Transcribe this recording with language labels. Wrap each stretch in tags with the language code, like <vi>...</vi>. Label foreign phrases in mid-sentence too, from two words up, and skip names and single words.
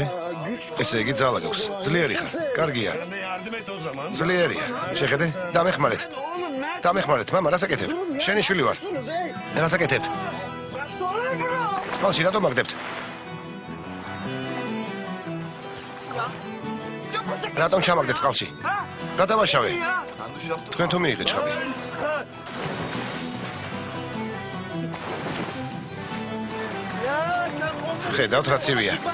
<ka>ესე იგი ძალა გაქვს. ძლიერი ხარ. კარგია.</ka> <tr>Yardım et o zaman.</tr> <ka>ძლიერია. შეხედე? დამეხმარეთ.</ka> <tr>Oğlum nerede?</tr> <ka>დამეხმარეთ, მამა, რას აკეთებ? შენი შვილი ვარ. რას აკეთებ? წყალში რატომ მაგდებთ? რატომ ჩამაგდეთ წყალში? რა დავაშავე? თქვენ თუ მიიღეთ ჩხაბი? ხედავთ რა ცივია.</ka>